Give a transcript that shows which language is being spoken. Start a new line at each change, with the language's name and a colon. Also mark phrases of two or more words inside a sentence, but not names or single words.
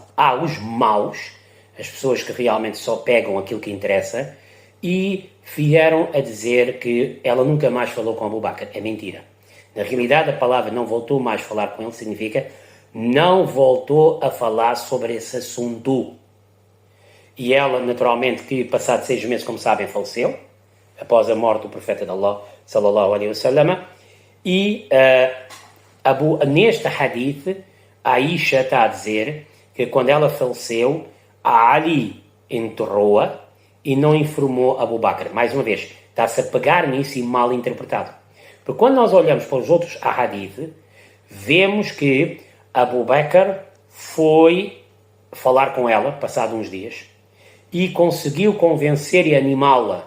Portuguese: Há os maus, as pessoas que realmente só pegam aquilo que interessa, e vieram a dizer que ela nunca mais falou com Abu Bakr. É mentira. Na realidade, a palavra não voltou mais a falar com ele significa não voltou a falar sobre esse assunto. E ela, naturalmente, que passado 6 meses, como sabem, faleceu, após a morte do profeta de Allah,
Arabic: صلى الله عليه وسلم,
Portuguese: e neste hadith, a Aisha está a dizer que quando ela faleceu, a Ali enterrou-a e não informou Abu Bakr. Mais uma vez, está-se a pegar nisso e mal interpretado. Porque quando nós olhamos para os outros hadith, vemos que Abu Bakr foi falar com ela, passado uns dias, e conseguiu convencer e animá-la.